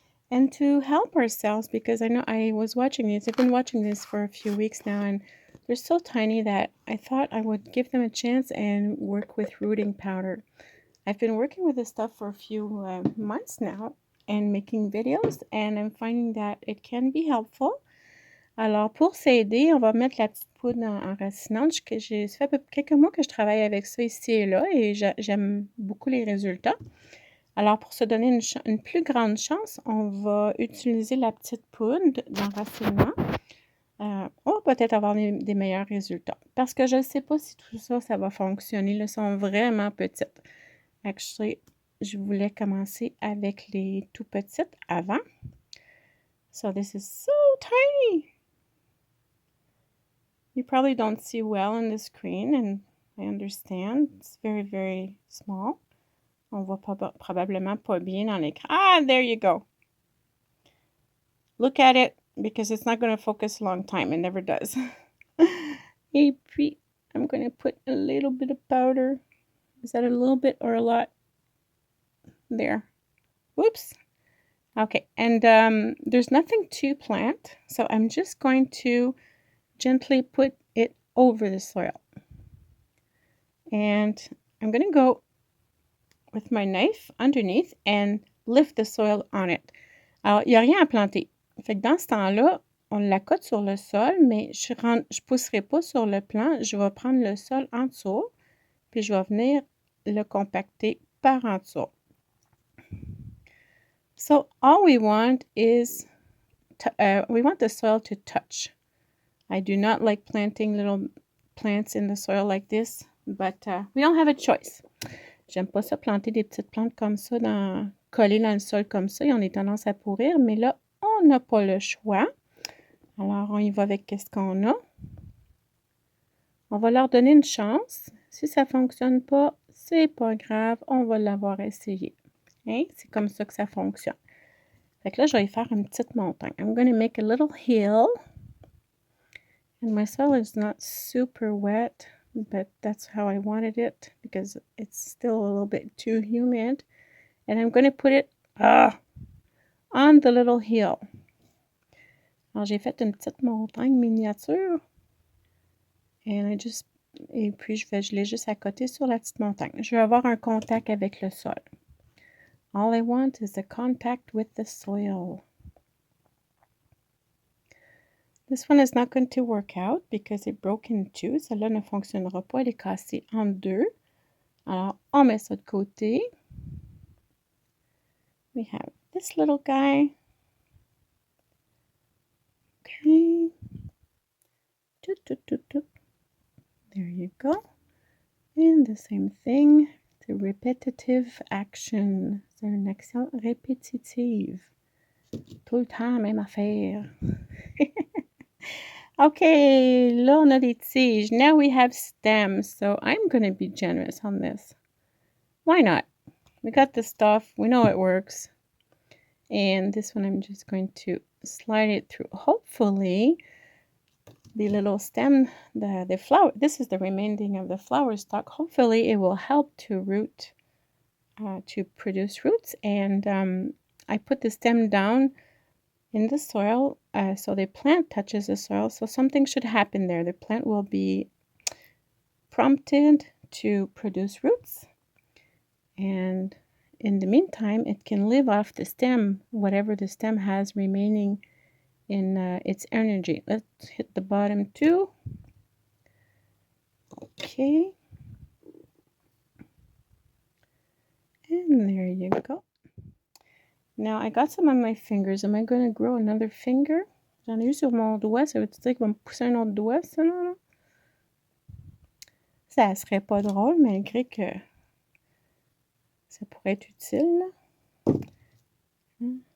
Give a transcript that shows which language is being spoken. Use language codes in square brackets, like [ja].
[en] And to help ourselves, because I know I was watching these. I've been watching this for a few weeks now, and they're so tiny that I thought I would give them a chance and work with rooting powder. I've been working with this stuff for a few months now and making videos, and I'm finding that it can be helpful. [fr] Alors, pour s'aider, on va mettre la petite poudre enracinante. Ça fait quelques mois que je travaille avec ça ici et là, et j'aime beaucoup les résultats. Alors, pour se donner une plus grande chance, on va utiliser la petite poudre d'enracinement. On va peut-être avoir des meilleurs résultats. Parce que je ne sais pas si tout ça, ça va fonctionner. Elles sont vraiment petites. Actually, je voulais commencer avec les tout petites avant. [en] So this is so tiny. You probably don't see well on the screen, and I understand. It's very, very small. [fr] On voit probablement pas bien dans l'écran. [en] Ah, there you go. Look at it, because it's not going to focus a long time. It never does. [fr] Et puis, [en] I'm going to put a little bit of powder. Is that a little bit or a lot? There. Whoops. Okay, and there's nothing to plant, so I'm just going to gently put it over the soil. And I'm going to go with my knife underneath and lift the soil on it. [fr] Alors, il n'y a rien à planter. Fait que dans ce temps-là, on l'accote sur le sol, mais je ne pousserai pas sur le plan. Je vais prendre le sol en dessous, puis je vais venir le compacter par en dessous. [en] So all we want is, we want the soil to touch. I do not like planting little plants in the soil like this, but we don't have a choice. [fr] J'aime pas ça planter des petites plantes comme ça, collées dans le sol comme ça. Ils ont des tendances à pourrir, mais là, on n'a pas le choix. Alors, on y va avec ce qu'on a. On va leur donner une chance. Si ça ne fonctionne pas, c'est pas grave, on va l'avoir essayé. Hein? C'est comme ça que ça fonctionne. Fait que là, je vais y faire une petite montagne. [en] I'm going to make a little hill. And my soil is not super wet, but that's how I wanted it because it's still a little bit too humid. And I'm going to put it on the little hill. [fr] Alors, j'ai fait une petite montagne miniature. Et puis, je l'ai juste accoté sur la petite montagne. Je vais avoir un contact avec le sol. [en] All I want is a contact with the soil. This one is not going to work out because it broke in two. [fr] Celle-là ne fonctionnera pas. Elle est cassée en deux. Alors, on met ça de côté. [en] We have this little guy. Okay. There you go. And the same thing. The repetitive action. [fr] C'est une action répétitive. Tout le temps, même affaire. Okay, là, on a des tiges. [en] Now we have stems, so I'm going to be generous on this. Why not? We got the stuff. We know it works. And this one, I'm just going to slide it through. Hopefully, the little stem, the flower, this is the remaining of the flower stalk. Hopefully, it will help to root, to produce roots. And I put the stem down in the soil, so the plant touches the soil, so something should happen there. The plant will be prompted to produce roots, and in the meantime, it can live off the stem, whatever the stem has remaining in its energy. Let's hit the bottom too. Okay. And there you go. Now, I got some on my fingers. Am I going to grow another finger? [fr] J'en ai eu sur mon doigt. Ça veut-tu dire qu'il va me pousser un autre doigt, ça, là? Ça serait pas drôle, malgré que ça pourrait être utile, là.